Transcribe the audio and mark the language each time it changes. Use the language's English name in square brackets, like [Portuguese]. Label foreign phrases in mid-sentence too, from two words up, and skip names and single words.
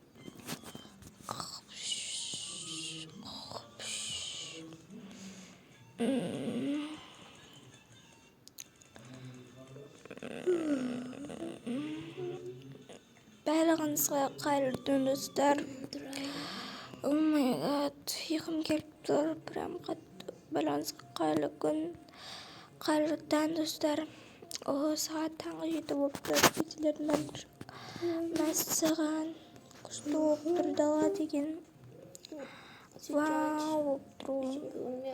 [Kazakh] Барлығыңызға қайырлы түн достар. [English] Oh my god, [Kazakh] ұйқым келіп тұр. Прям қатты. Барлығыңызға қайырлы күн. Қайырлы таң достар. Сағат таңғы 7 болып тұр. Кетелердің бәрі мәссаған. Күшті болып тұр дала деген. Вау, болып тұр.